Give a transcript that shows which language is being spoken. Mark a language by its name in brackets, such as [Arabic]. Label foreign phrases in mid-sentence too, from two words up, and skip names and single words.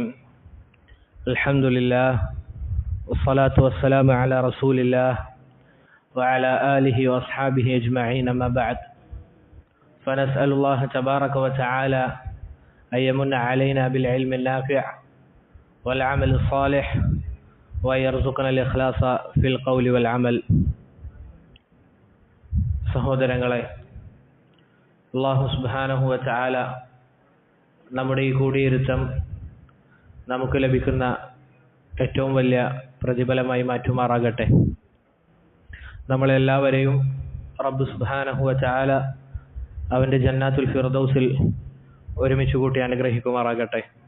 [Arabic] الحمد لله والصلاة والسلام على رسول الله وعلى آله وأصحابه أجمعين. أما بعد، فنسأل الله تبارك وتعالى أن يمن علينا بالعلم النافع والعمل الصالح وأن يرزقنا الإخلاص في القول والعمل. [Malayalam] സഹോദരങ്ങളെ, അല്ലാഹു [Arabic] سبحانه وتعالى [Malayalam] നമ്മുടെ ഈ കൂടിയിരുത്തം നമുക്ക് ലഭിക്കുന്ന ഏറ്റവും വലിയ പ്രതിഫലമായി മാറ്റുമാറാകട്ടെ. നമ്മളെല്ലാവരെയും റബ്ബ് [Arabic] سبحانه وتعالى [Malayalam] അവൻ്റെ ജന്നാത്തുൽ ഫിർദൗസിൽ ഒരുമിച്ച് കൂട്ടി അനുഗ്രഹിക്കുമാറാകട്ടെ.